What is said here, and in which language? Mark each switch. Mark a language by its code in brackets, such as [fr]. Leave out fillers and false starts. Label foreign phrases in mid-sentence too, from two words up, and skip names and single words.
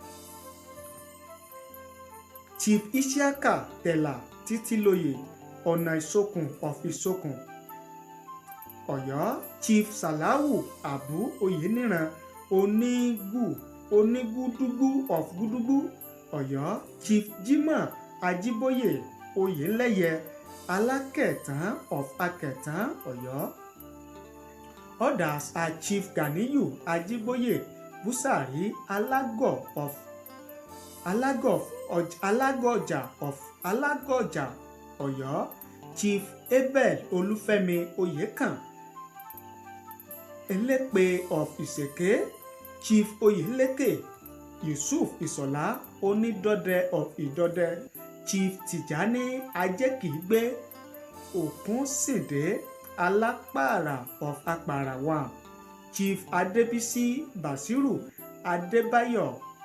[en] Chief Isiaka Tela Titiloye Ọ̀nà Ìsokùn of Ìsokùn, Ọ̀yọ́, Chief Salawu Abu Oyeniran Onígúdúgbù of Gúdúgbù, Ọ̀yọ́, Chief Jimoh Ajiboye Oyeleye Alákẹ̀tàn of Akẹ̀tàn, Ọ̀yọ́. Others are Chief Ganiyu Ajiboye Busari Alago of Alagoja of Alagoja, Ọ̀yọ́, Chief Abel Olúfẹ́mi Oyèkán Elépe of Ìsèké, Chief Oyeleke Yusuf Ìsọ̀lá Onídọ̀dẹ of Ìdọ̀dẹ, Chief Tijani Ajekigbe Òkúnsìndé Alápàrà of Apàrà 1, Chief Adébísí Basiru Adébáyọ̀